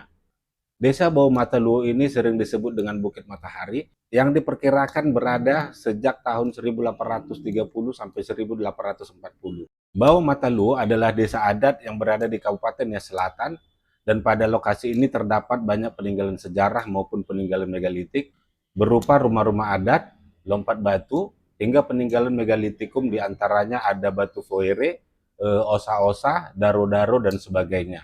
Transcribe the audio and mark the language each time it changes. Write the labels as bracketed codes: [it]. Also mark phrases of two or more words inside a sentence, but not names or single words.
[id] Desa Bau Mataluo ini sering disebut dengan Bukit Matahari yang diperkirakan berada sejak tahun 1830 sampai 1840. Bau Mataluo adalah desa adat yang berada di Kabupaten Nias Selatan, dan pada lokasi ini terdapat banyak peninggalan sejarah maupun peninggalan megalitik berupa rumah-rumah adat, lompat batu, hingga peninggalan megalitikum diantaranya ada batu foere, osa-osa, daro-daro, dan sebagainya.